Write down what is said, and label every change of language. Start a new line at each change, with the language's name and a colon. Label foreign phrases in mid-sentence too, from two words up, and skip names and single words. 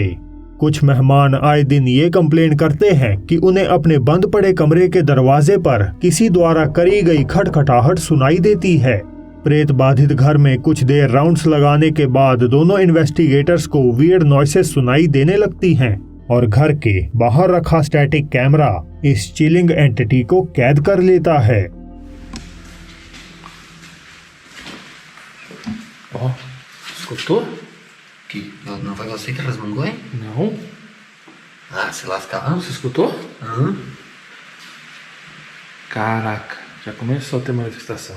Hindi: कुछ मेहमान आए दिन ये कंप्लेन करते हैं कि उन्हें अपने बंद पड़े कमरे के दरवाजे पर किसी द्वारा करी गई खटखटाहट सुनाई देती है। प्रेत बाधित घर में कुछ देर राउंड्स लगाने के बाद दोनों इन्वेस्टिगेटर्स को
English: weird noises
Hindi: सुनाई देने लगती हैं और घर के बाहर रखा
English: static camera
Hindi: इस
English: chilling entity
Hindi: को कैद कर लेता है।
Portuguese: Escutou? Que não foi você que resmungou, hein? Não. Ah, se lascar. Você escutou? Aham. Caraca, já começou a ter manifestação.